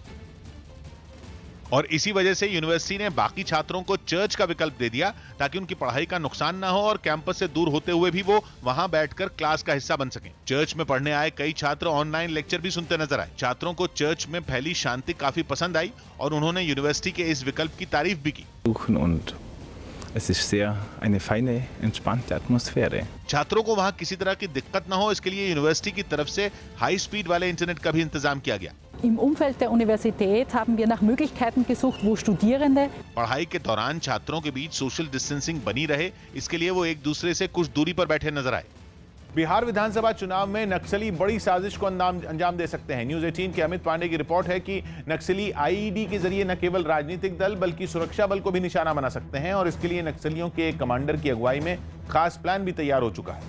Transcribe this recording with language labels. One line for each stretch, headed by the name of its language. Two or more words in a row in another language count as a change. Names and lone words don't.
Hindi: और इसी वजह से यूनिवर्सिटी ने बाकी छात्रों को चर्च का विकल्प दे दिया ताकि उनकी पढ़ाई का नुकसान ना हो और कैंपस से दूर होते हुए भी वो वहां बैठकर क्लास का हिस्सा बन सकें। चर्च में पढ़ने आए कई छात्र
English: online lecture
Hindi: भी सुनते नजर आए। छात्रों को चर्च में फैली शांति काफी पसंद आई और उन्होंने यूनिवर्सिटी के इस विकल्प की तारीफ भी की।
German: Es ist sehr eine feine, entspannte Atmosphäre.
Hindi: छात्रों को वहां किसी तरह की दिक्कत न हो, इसके लिए यूनिवर्सिटी की तरफ से
English: high speed
Hindi: वाले इंटरनेट का भी इंतजाम किया गया।
German: Im Umfeld der Universität haben wir nach Möglichkeiten gesucht, wo Studierende
Hindi: पढ़ाई के दौरान छात्रों के बीच
English: social distancing
Hindi: बनी रहे, इसके लिए वो एक दूसरे से कुछ दूरी पर बैठे नजर आए। बिहार विधानसभा चुनाव में नक्सली बड़ी साजिश को अंजाम दे सकते हैं। न्यूज 18 के अमित पांडे की रिपोर्ट है कि नक्सली आईईडी के जरिए न केवल राजनीतिक दल बल्कि सुरक्षा बल को भी निशाना बना सकते हैं और इसके लिए नक्सलियों के एक कमांडर की अगुवाई में खास प्लान भी तैयार हो चुका है।